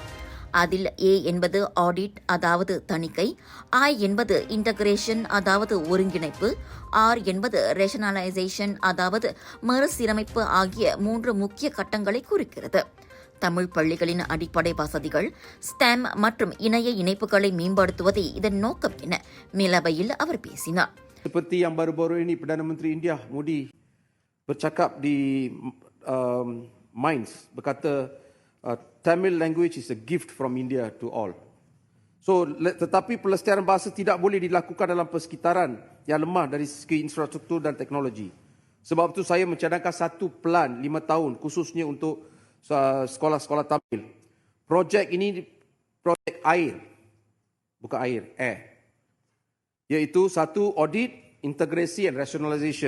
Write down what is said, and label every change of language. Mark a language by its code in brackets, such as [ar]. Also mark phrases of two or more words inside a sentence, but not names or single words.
[ta] அதில் A என்பது ஆடிட், அதாவது தணிக்கை, I என்பது இன்டகிரேஷன், அதாவது ஒருங்கிணைப்பு, R என்பது ரேஷனலைசேஷன், அதாவது மறுசீரமைப்பு ஆகிய 3 முக்கிய கட்டங்களை குறிக்கிறது. தமிழ் பள்ளிகளின் அடிப்படை வசதிகள், ஸ்டெம் மற்றும் இணைய இணைப்புகளை மேம்படுத்துவதே இதன் நோக்கம் என மேலவையில் அவர் பேசினார். [ms] Seperti yang baru-baru ini Perdana Menteri India Modi bercakap di Minds, berkata [en] Tamil language is a gift from India to all. [ms] So tetapi pelestarian bahasa tidak boleh dilakukan dalam persekitaran yang lemah dari segi infrastruktur dan teknologi. Sebab itu saya mencadangkan satu plan 5 tahun khususnya untuk sekolah-sekolah Tamil. Projek ini projek air, bukan air, iaitu satu audit, integrasi dan rationalization.